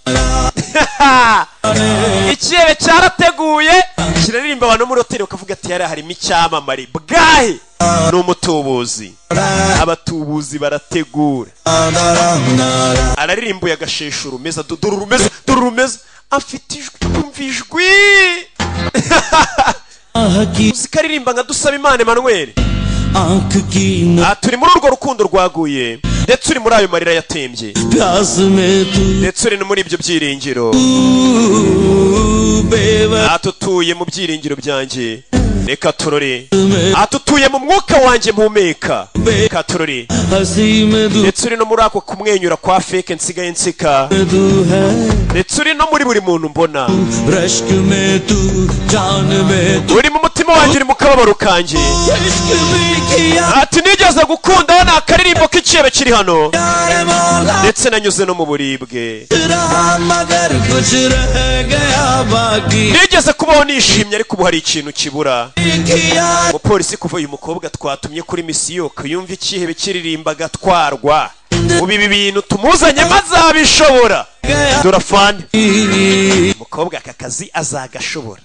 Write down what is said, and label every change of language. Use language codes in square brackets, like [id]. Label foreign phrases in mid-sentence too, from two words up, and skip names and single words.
[rw] ikirere cyarateguye kiraririmba abantu muri hoteli bakavuga ati yari harimo icyamamare bwahe ni umutubuzi abatubuzi barategura araririmbuye agashesha urumeza dore urumeza afite ijwi uzikaririmba nka dusaba Imana Emmanuel turi muri urwo rukundo rwaguye ndetse uri muri ayo marira yatembye, [hi] प्यास में तू [rw] ndetse uri no muri ibyo byiringiro. Atutuye mu byiringiro byanjye, reka turore. Atutuye mu mwuka wanjye mpumeka, reka turore. [hi] हंसी में तू [rw] ndetse uri no muri ako kumwenyura kwa fake nsigaye nseka, [hi] है, [rw] ndetse uri no muri buri muntu mbona, [hi] रश्क में तू जान में तू [rw] uri mu mutima wanjye, uri mu kababaro kanjye. [hi] इश्क भी किया [rw] ati nigeze gukunda, ni akaririmbo k'ikebe kiri hano, [hi] यार मौला [rw] ndetse nanyuze no mu buribwe. [hi] रहा मगर कुछ रह गया बाकी [rw] nigeze kubaho nishimye, ariko ubu hari ikintu kibura. [hi] किया [rw] umupolisi kuva uyu mukobwa twatumye kuri misiyo kuyumva ikihebe kiririmba agatwarwa, ubu ibi bintu tumuzanye maze abishobora. dore afande, umukobwa aka kazi azagashobora.